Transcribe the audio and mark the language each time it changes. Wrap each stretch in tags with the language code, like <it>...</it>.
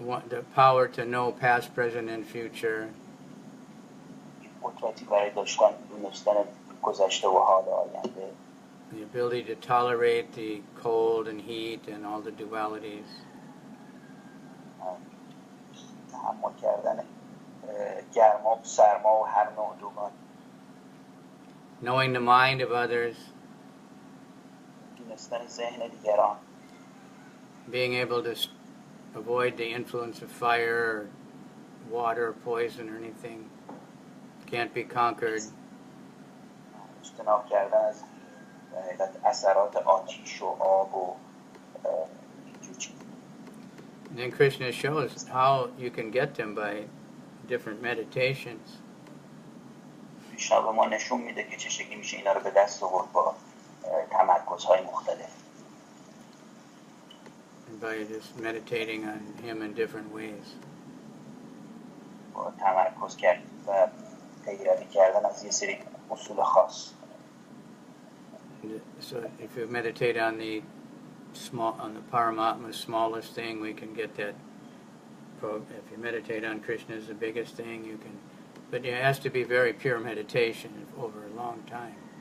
<en>The power to know past, present, and future.</en> <fa>قدرتی برای دونستن گذشته و حال آینده.</fa> <en>The ability to tolerate the cold and heat and all the dualities.</en> <fa>تحمل کردن گرما و سرما و هر نوع دوگان.</fa> <en>Knowing the mind of others.</en> <fa>دونستن ذهن دیگران.</fa> <en>Being able to avoid the influence of fire or water, poison, or anything. Can't be conquered.</en> <fa>اجتناب کردن از اثرات آتش و آب و اینجور چیزا.</fa> <en>And then Krishna shows how you can get them by different meditations.</en> <fa>کریشنا به ما نشون میده که چه شکلی میشه اینا رو به دست آورد با تمرکزهای مختلف.</fa> <en>And by just meditating on him in different ways.</en> <fa>با تمرکز کردن و پیروی کردن از یه سری اصول خاص.</fa> <en>So if you meditate on the Paramatma, smallest thing, we can get that. If you meditate on Krishna as the biggest thing, you can. But it has to be very pure meditation over a long time.</en>